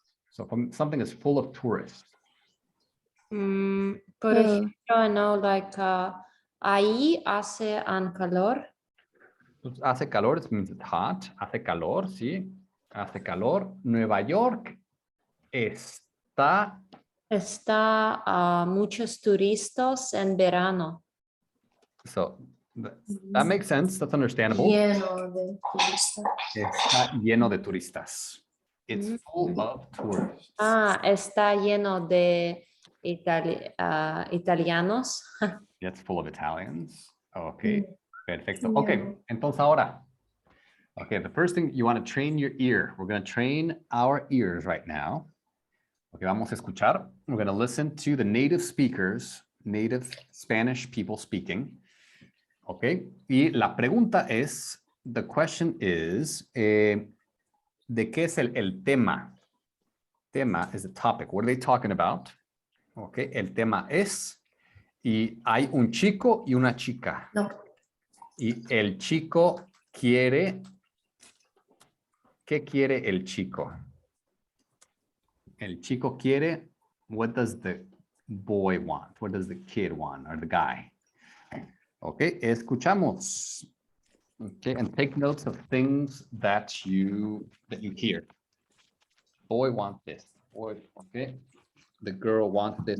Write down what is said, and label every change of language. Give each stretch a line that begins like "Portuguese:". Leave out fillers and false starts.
English: So something is full of tourists.
Spanish: Por ejemplo,
English: I know like
Spanish: ahí hace un calor. Hace calor,
English: it means it's hot.
Spanish: Hace calor, sí. Hace calor. Nueva York está. Está muchos turistas en verano.
English: So that makes sense. That's understandable.
Spanish: Lleno de turistas. Está lleno de turistas.
English: It's full of tourists.
Spanish: Está lleno de italianos.
English: It's full of Italians. Okay, perfecto. Yeah.
Spanish: Okay, entonces ahora.
English: Okay, the first thing you want to train your ear. We're going to train our ears right now. Okay,
Spanish: vamos a escuchar.
English: We're going to listen to the native speakers, native Spanish people speaking.
Spanish: Okay, y la pregunta es,
English: the question is,
Spanish: ¿de qué es el tema?
English: Tema is the topic. What are they talking about?
Spanish: Okay, el tema es, y hay un chico y una chica. No. Y el chico quiere, ¿qué quiere el chico? El chico quiere,
English: what does the boy want? What does the kid want, or the guy? Okay,
Spanish: escuchamos.
English: Okay, and take notes of things that you hear. Boy wants this. Boy, okay. The girl wants this.